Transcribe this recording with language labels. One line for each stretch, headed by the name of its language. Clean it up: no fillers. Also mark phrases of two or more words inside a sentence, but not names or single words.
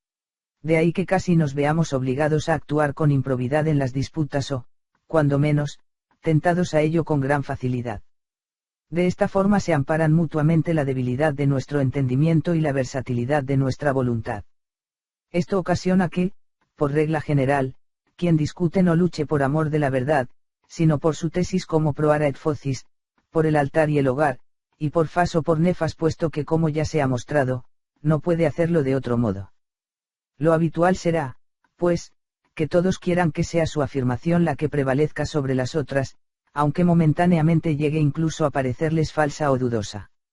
Spanish: De ahí que casi nos veamos obligados a actuar con improbidad en las disputas o, cuando menos, tentados a ello con gran facilidad. De esta forma se amparan mutuamente la debilidad de nuestro entendimiento y la versatilidad de nuestra voluntad. Esto ocasiona que, por regla general, quien discute no luche por amor de la verdad, sino por su tesis como
Latin: proara et focis,
Spanish: por el altar y el hogar, y por fas o por nefas puesto que como ya se ha mostrado, no puede hacerlo de otro modo. Lo habitual será, pues, que todos quieran que sea su afirmación la que prevalezca sobre las otras, aunque momentáneamente llegue incluso a parecerles falsa o dudosa.